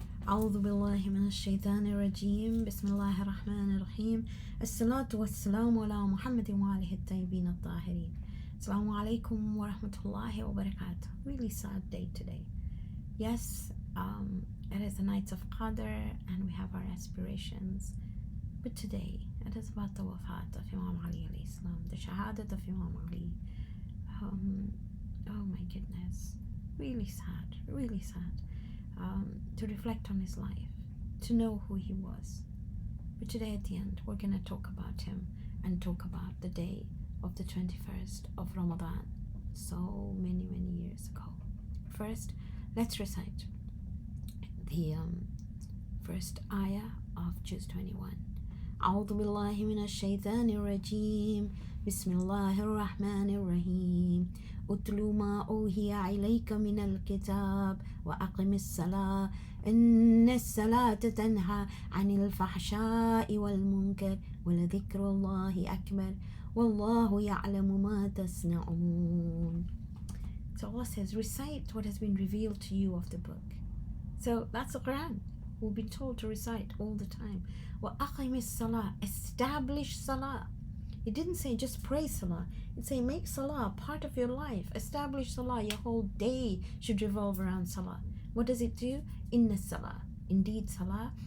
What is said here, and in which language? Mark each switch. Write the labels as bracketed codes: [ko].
[ar] أعوذ بالله من الشيطان الرجيم. بسم الله الرحمن الرحيم. الصلاة والسلام على محمد وآله الطيبين الطاهرين. Assalamu alaikum wa rahmatullahi wa barakatuh. [en] Really sad day today. Yes, it is the night of Qadr and we have our aspirations. But today, it is about the wafat of Imam Ali alayhi salam, the shahadat of Imam Ali. Oh my goodness. Really sad, really sad. To reflect on his life, to know who he was. But today at the end, we're going to talk about him and talk about the day of the 21st of Ramadan, so many years ago. First, let's recite the first ayah of Juz 21. [ar] أعوذ بالله من الشيطان الرجيم. بسم الله الرحمن الرحيم. أتل ما أوحي إليك من الكتاب وأقم الصلاة إن الصلاة تنهى عن الفحشاء والمنكر ولذكر الله أكبر والله يعلم ما تصنعون. [en] So Allah says, recite what has been revealed to you of the book. So that's the Quran. We've been told to recite all the time. [ar] وَأَقِمِ الصَّلَاةِ, [en] establish salah. It didn't say just pray salah. It say make salah part of your life. Establish salah. Your whole day should revolve around salah. What does it do? [ar] Inna salah. [en] Indeed, salah.